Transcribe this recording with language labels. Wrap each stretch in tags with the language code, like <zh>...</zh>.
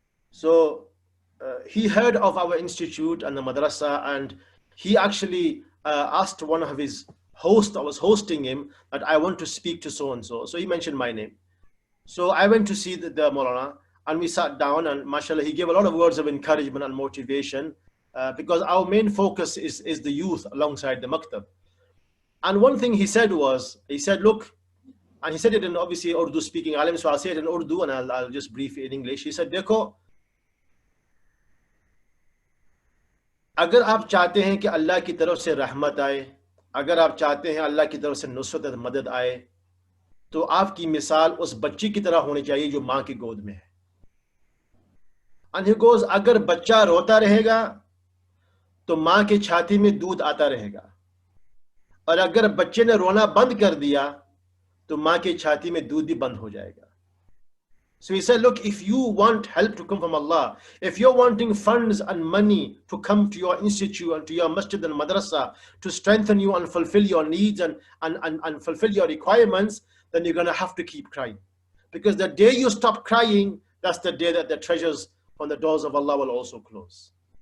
<en>So he heard of our institute and the madrasa, and he actually asked one of his hosts that was hosting him that I want to speak to so and so. So he mentioned my name. So I went to see the Maulana, and we sat down, and mashallah, he gave a lot of words of encouragement and motivation, because our main focus is the youth alongside the maktab. And one thing he said was, he said, look, and he said it in obviously Urdu speaking alim, so I'll say it in Urdu and I'll just brief it in English. He said,</en> <hi>देखो, अगर आप चाहते हैं कि अल्लाह की तरफ से रहमत आए, अगर आप चाहते हैं अल्लाह की तरफ से नुसरत और मदद आए, तो आपकी मिसाल उस बच्ची की तरह होनी चाहिए जो माँ की गोद में है.</hi> <en>And he goes,</en> <hi>अगर बच्चा रोता रहेगा तो माँ के छाती में दूध आता रहेगा, और अगर बच्चे ने रोना बंद कर दिया तो माँ के छाती में दूध भी बंद हो जाएगा.</hi> <en>So he said, look, if you want help to come from Allah, if you're wanting funds and money to come to your institute and to your masjid and madrasa to strengthen you and fulfill your needs and fulfill your requirements, then you're going to have to keep crying. Because the day you stop crying, that's the day that the treasures on the doors of Allah will also close.</en>